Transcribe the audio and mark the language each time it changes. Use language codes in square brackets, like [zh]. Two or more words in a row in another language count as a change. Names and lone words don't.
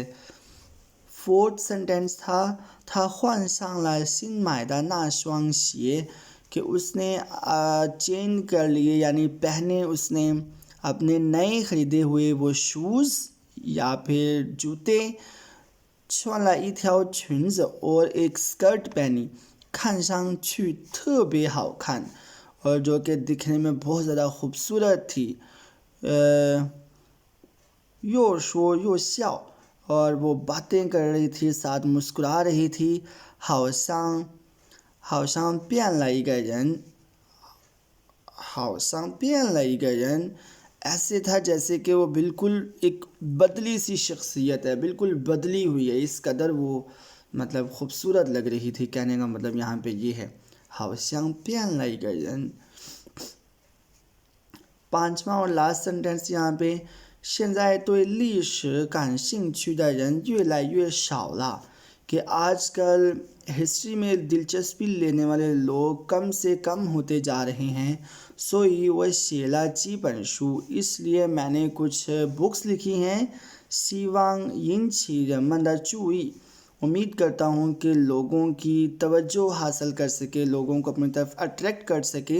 [hi] फोर्थ सेंटेंस था [zh] 换上了新买的那双鞋, [hi] कि उसने चेंज कर लिए यानी पहने उसने अपने नए ख़रीदे हुए वो शूज़ या फिर जूते। [zh] 穿了一条裙子 [hi] और एक स्कर्ट पहनी, [zh] 看上去特别好看, [hi] और जो कि दिखने में बहुत ज़्यादा खूबसूरत थी। [zh] 又说又笑, [hi] और वो बातें कर रही थी साथ मुस्कुरा रही थी। [zh] 好像变了一个人, 好像变了一个人, [hi] ऐसे था जैसे कि वो बिल्कुल एक बदली सी शख्सियत है, बिल्कुल बदली हुई है, इस कदर वो मतलब खूबसूरत लग रही थी। कहने का मतलब यहाँ पे ये है, [zh] 好像变了一个人। [hi] पांचवा और लास्ट सेंटेंस यहाँ पे, [zh] 现在对历史感兴趣的人越来越少了, [hi] कि आजकल हिस्ट्री में दिलचस्पी लेने वाले लोग कम से कम होते जा रहे हैं। [zh] 所以我写了几本书, [hi] इसलिए मैंने कुछ बुक्स लिखी हैं। [zh] 希望引起人们的注意, [hi] उम्मीद करता हूँ कि लोगों की तवज्जो हासिल कर सके, लोगों को अपनी तरफ अट्रैक्ट कर सके।